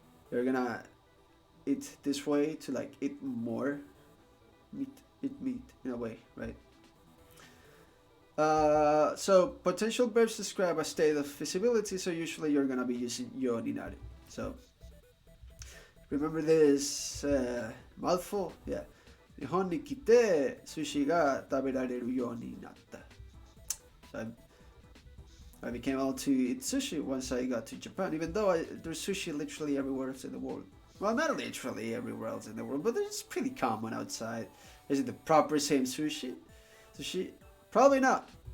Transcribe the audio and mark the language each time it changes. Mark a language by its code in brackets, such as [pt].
[en] You're gonna eat this way to like eat more meat, eat meat in a way, right? So potential verbs describe a state of feasibility, so usually you're gonna be using yo ni naru. So remember this mouthful? Yeah. [ja] 日本に来て寿司が食べられるようになった. [en] So I became able to eat sushi once I got to Japan, even though there's sushi literally everywhere else in the world. Well, not literally everywhere else in the world, but it's pretty common outside. Is it the proper same sushi? Sushi? Probably not.